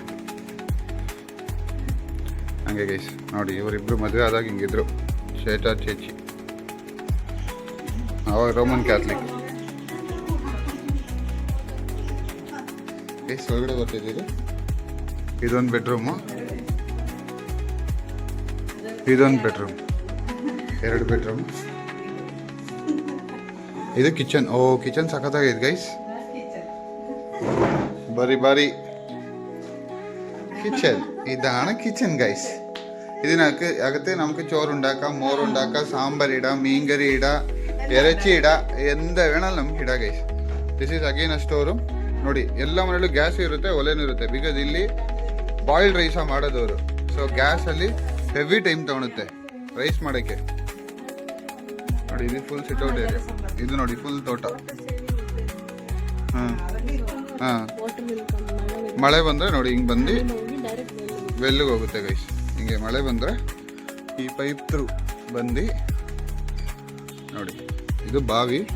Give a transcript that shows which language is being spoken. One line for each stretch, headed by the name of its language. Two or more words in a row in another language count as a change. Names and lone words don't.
Kannada: ಹಂಗೆ ಗೈಸ್ ನೋಡಿ ಇವರಿಬ್ರು ಮದುವೆ ಆದಾಗ ಹಿಂಗಿದ್ರು ಶೇಟಾ ಚೇಚಿ ಅವಾಗ ರೋಮನ್ ಕ್ಯಾಥಲಿಕ್ ಗೈಸ್ ಒಳಗಡೆ ಬರ್ತಿದ್ದೀರಿ ಇದೊಂದು ಬೆಡ್ರೂಮು ಇದೊಂದು ಬೆಡ್ರೂಮ್ 2 ಬೆಡ್ರೂಮ್ ಇದು ಕಿಚನ್ ಕಿಚನ್ ಸಖತ್ತಾಗಿದೆ ಗೈಸ್ ಬಾರಿ
Malayalam: കിച്ചൺ ഇതാണ് കിച്ചൺ ഗൈസ് ഇതിനകത്ത് നമുക്ക് ചോറുണ്ടാക്കാം മോറുണ്ടാക്കാം സാമ്പാർ ഇടാം മീൻകറി ഇടാം ഇറച്ചി ഇടാം എന്ത് വേണമെങ്കിലും നമുക്ക് ഇടാം
Kannada: ಗೈಸ್
English: this is again a
Kannada: ಸ್ಟೋರು ನೋಡಿ ಎಲ್ಲ ಮನೆಯಲ್ಲೂ ಗ್ಯಾಸ್ ಇರುತ್ತೆ ಒಲೆನೂ ಇರುತ್ತೆ ಬಿಕಾಸ್ ಇಲ್ಲಿ
English: boiled rice
Kannada: ಮಾಡೋದವರು ಸೊ ಗ್ಯಾಸಲ್ಲಿ
English: heavy time
Kannada: ತಗೊಳುತ್ತೆ ರೈಸ್ ಮಾಡೋಕ್ಕೆ ನೋಡಿ ಇದು
English: full sitout area
Kannada: ಇದು ನೋಡಿ ಫುಲ್ ತೋಟ ಹಾಂ ಮಳೆ ಬಂದರೆ ನೋಡಿ ಹಿಂಗೆ ಬಂದು ಬೆಲ್ಲಿಗೆ ಹೋಗುತ್ತೆ ಗೈಸ್ ಹಿಂಗೆ ಮಳೆ ಬಂದರೆ ಈ
English: pipe through
Kannada: ಬಂದು ನೋಡಿ ಇದು ಬಾವಿ